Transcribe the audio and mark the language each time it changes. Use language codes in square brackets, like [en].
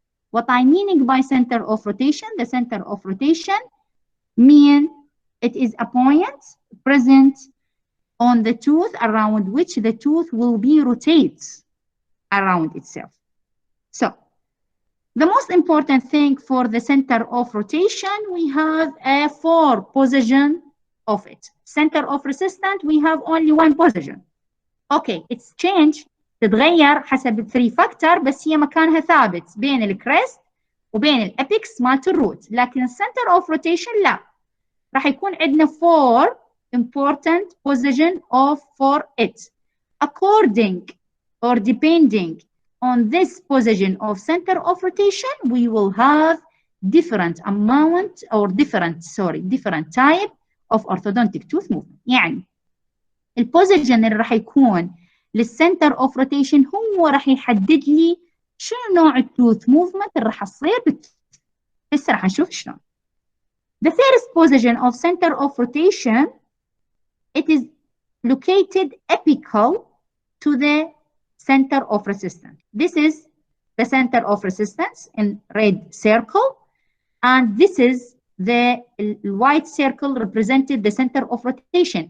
[en] What I'm meaning by center of rotation, the center of rotation mean it is a point present on the tooth around which the tooth will be rotates around itself. So the most important thing for the center of rotation, we have a 4 position of it. Center of resistance, we have only 1 position. Okay, it's change [ar] تتغير حسب 3 فاكتور، بس هي مكانها ثابت بين الكريست وبين الابيكس مالت الروت، لكن السنتر اوف روتيشن لا، راح يكون عندنا 4 [en] important position for it. According or depending on this position of center of rotation, we will have different amount or different type of orthodontic tooth movement. [ar] يعني البوزيشن اللي راح يكون للسنتر اوف روتيشن هو راح يحدد لي شنو نوع التوث موفمنت اللي راح تصير بالتوث. هسه راح نشوف شلون. [en] The first position of center of rotation, it is located apical to the center of resistance. This is the center of resistance in red circle, and this is the white circle represented the center of rotation.